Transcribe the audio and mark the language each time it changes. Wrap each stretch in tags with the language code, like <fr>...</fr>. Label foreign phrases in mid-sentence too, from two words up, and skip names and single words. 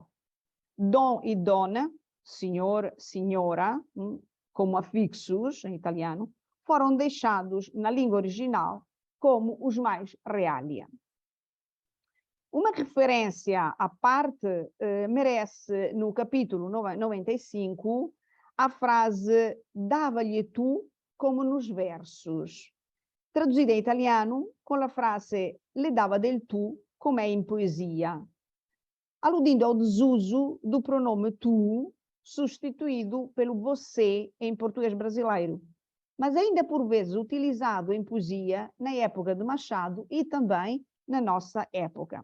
<pt>Dom e donna, senhor, senhora, como afixos em italiano, foram deixados na língua original como os mais realia. Uma referência à parte merece, no capítulo 95, a frase dava-lhe tu como nos versos, traduzida em italiano com a frase</pt> <it>le dava del tu</it> <pt>como é em poesia, aludindo ao desuso do pronome tu, substituído pelo você em português brasileiro, mas ainda por vezes utilizado em poesia na época de Machado e também na nossa época.</pt>